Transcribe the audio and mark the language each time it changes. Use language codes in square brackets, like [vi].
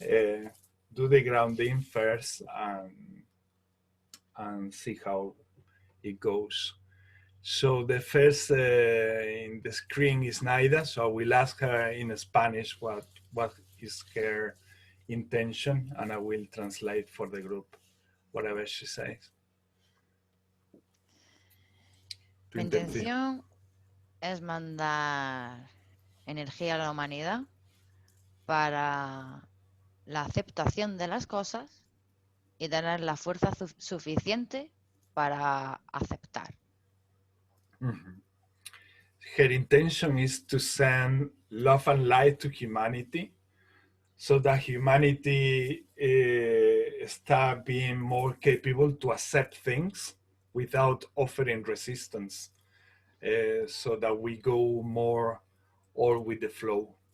[en] Do the grounding first and see how it goes. So the first in the screen is Naida, so I will ask her in Spanish what is her intention, and I will translate for the group whatever she says. [es] Mi intención es mandar energía a la humanidad para la aceptación de las cosas y tener la fuerza suficiente para aceptar. Mm-hmm. [en] Her intention is to send love and light to humanity, so that humanity start being more capable to accept things without offering resistance, so that we go more all with the flow.